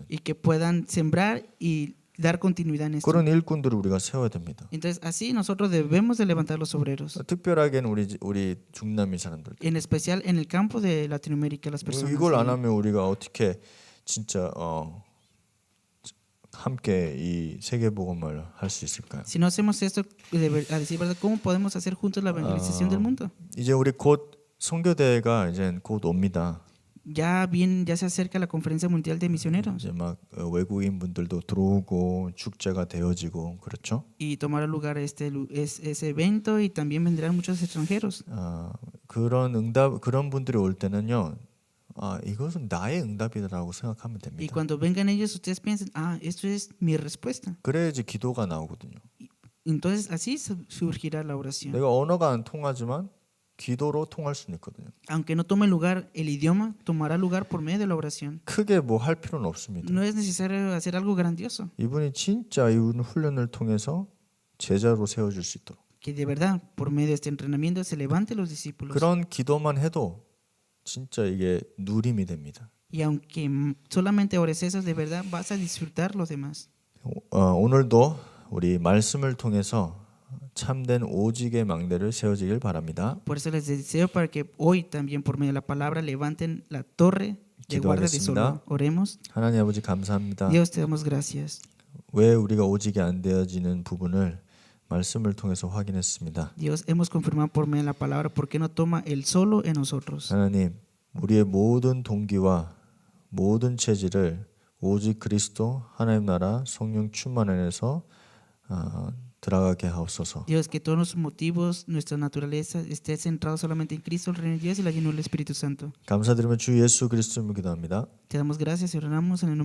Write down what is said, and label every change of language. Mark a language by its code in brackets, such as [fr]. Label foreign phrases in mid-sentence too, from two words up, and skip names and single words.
[es] y que puedan sembrar y dar continuidad en esto. [ko] 그런 일꾼들을 우리가 세워야 됩니다. [es] Entonces así nosotros debemos de levantar los obreros, [ko] 특별하게는 우리 중남미 사람들. [es] en especial en el campo de Latinoamérica, las personas. [ko] 이걸 안 하면 우리가 어떻게 진짜 함께 이 세계복음을 할 수 있을까요? [es] Si no hacemos esto, a decir verdad, ¿cómo podemos hacer juntos la evangelización del mundo? [ko] 이제 우리 곧 선교대회가 이제 곧 옵니다. [es] Ya se acerca la conferencia mundial de misioneros [ko] 이제 막 외국인 분들도 들어오고 축제가 되어지고 그렇죠? [es] y tomará lugar ese evento y también vendrán muchos extranjeros. [ko] 그런 분들이 올 때는요. 이것은 나의 응답이라고 생각하면 [es] Y [ko] 됩니다. [es] cuando vengan ellos, ustedes piensen, esto es mi respuesta. [ko] 그래야지 기도가 나오거든요. [es] Entonces así surgirá la oración. [ko] 내가 언어가 안 통하지만 기도로 통할 수는 있거든요. [es] Aunque no tome lugar el idioma, tomará lugar por medio de la oración. [ko] 크게 뭐 할 필요는 없습니다. [es] No es necesario hacer algo grandioso. [ko] 이분이 진짜 이 훈련을 통해서 제자로 세워줄 수 있도록 [es] Que de verdad, por medio de este entrenamiento, se levante los discípulos. [ko] 그런 기도만 해도 진짜 이게 누림이 됩니다. [es] Y aunque solamente ores eso, de verdad vas a disfrutar los demás. [ko] 오늘도 우리 말씀을 통해서 참된 오직의 망대를 세워지길 바랍니다. [es] Por eso les deseo para que hoy también por medio de la palabra levanten la torre de guardia de Solo. Oremos. [ko] 하나님 아버지 감사합니다. [es] Dios, te damos gracias. [ko] 왜 우리가 오직이 안 되어지는 부분을 말씀을 통해서 확인했습니다. [es] Dios, hemos confirmado por medio de la palabra por qué no toma el solo en nosotros. [ko] 하나님, 우리의 모든 동기와 모든 체질을 오직 그리스도 하나님 나라 성령 충만 안에서 들어가게 하옵소서. [es] Dios, que todos los motivos, nuestra naturaleza esté centrado solamente en Cristo, el reino de Dios y la llenura del Espíritu Santo. [ko] 감사드리며 주 예수 그리스도로 기도합니다. [es] Te damos gracias y oramos en el nombre